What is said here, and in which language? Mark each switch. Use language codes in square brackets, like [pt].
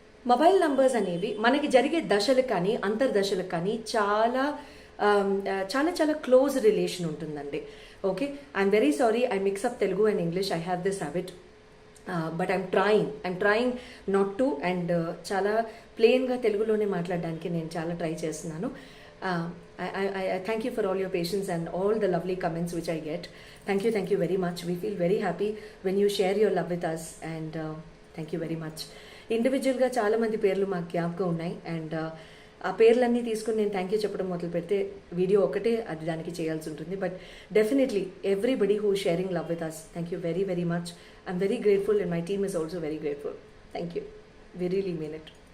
[te] Mobile numbers అనేవి మనకి జరిగే దశలకు కానీ అంతర్దశలకు కానీ చాలా చాలా చాలా క్లోజ్ రిలేషన్ ఉంటుందండి. [en] Okay, I'm very sorry, I mix up Telugu and English. I have this habit, but I'm trying not to. [te] And చాలా ప్లెయిన్గా తెలుగులోనే మాట్లాడడానికి నేను చాలా ట్రై చేస్తున్నాను. [en] I thank you for all your patience and all the lovely comments which I get. Thank you very much. We feel very happy when you share your love with us, and thank you very much. [te] ఇండివిజువల్గా చాలామంది పేర్లు మాకు జ్ఞాపకం ఉన్నాయి. And ఆ పేర్లన్నీ తీసుకుని నేను థ్యాంక్ యూ చెప్పడం మొదలు పెడితే వీడియో ఒకటే అది దానికి చేయాల్సి ఉంటుంది. [en] But definitely everybody who sharing love with us, thank you very very much. I'm very grateful and my team is also very grateful. Thank you, we really mean it.